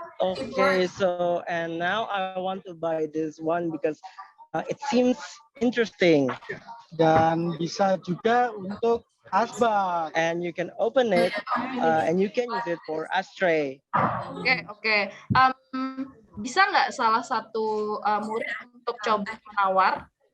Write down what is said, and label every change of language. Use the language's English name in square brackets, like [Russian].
[English] Okay, so and now I want to buy this one because it seems interesting. [Indonesian] Dan bisa juga untuk asbak. [English] And you can open it and you can use it for ashtray. Okay. [Indonesian] Bisa nggak salah satu murid untuk coba menawar?